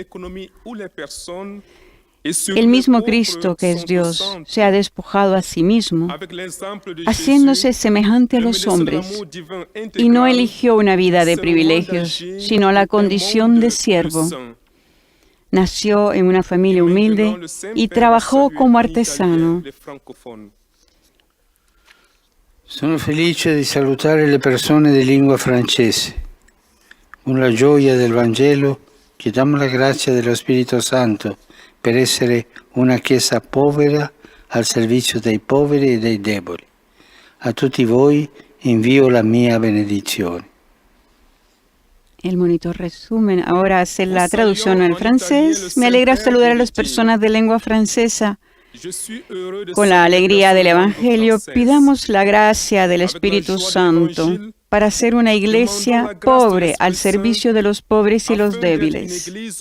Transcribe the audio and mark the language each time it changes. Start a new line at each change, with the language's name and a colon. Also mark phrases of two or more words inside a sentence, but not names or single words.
Spanish: El mismo Cristo, que es Dios, se ha despojado a sí mismo, haciéndose semejante a los hombres, y no eligió una vida de privilegios, sino la condición de siervo. Nació en una familia humilde y trabajó como artesano.
Italian: Sono felice di salutare le persone di lingua francese. Con la gioia del Vangelo chiediamo la grazia dello Spirito Santo per essere una Chiesa povera al servizio dei poveri e dei deboli. A tutti voi invio la mia benedizione.
Spanish: El monitor resumen ahora hace la traducción al francés. Me alegra saludar a las personas de lengua francesa. Con la alegría del Evangelio, pidamos la gracia del Espíritu Santo para ser una iglesia pobre al servicio de los pobres y los débiles.